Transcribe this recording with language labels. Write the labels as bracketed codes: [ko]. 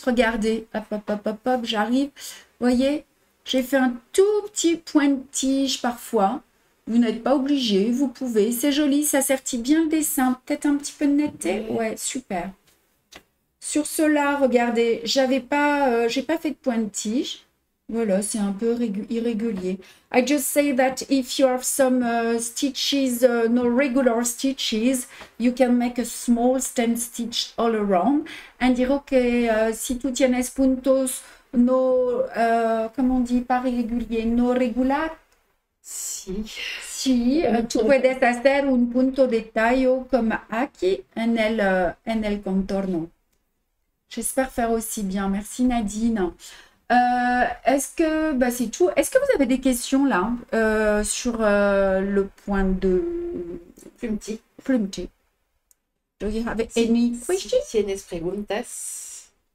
[fr] Regardez, hop, hop, hop, hop, hop, j'arrive. Vous voyez, j'ai fait un tout petit point de tige parfois. Vous n'êtes pas obligé, vous pouvez. C'est joli, ça sertit bien le dessin. Peut-être un petit peu de netteté. Ouais, super. Sur cela, regardez, j'ai pas fait de point de tige. Voilà, c'est un peu irrégulier. [en] I just say that if you have some stitches, no regular stitches, you can make a small stand stitch all around. [es] And dire que si tú tienes puntos no, [fr] comment on dit, pas régulier, [en] no regular, [es] Si. si, tú puedes hacer un punto de tallo [fr] comme [es] aquí en el contorno. [fr] J'espère faire aussi bien. Merci Nadine. Est-ce que bah, c'est tout? Est-ce que vous avez des questions là sur le point de Plumti. [en] Plumti? Do you have any [es] Si [en] questions? [es] tienes preguntas,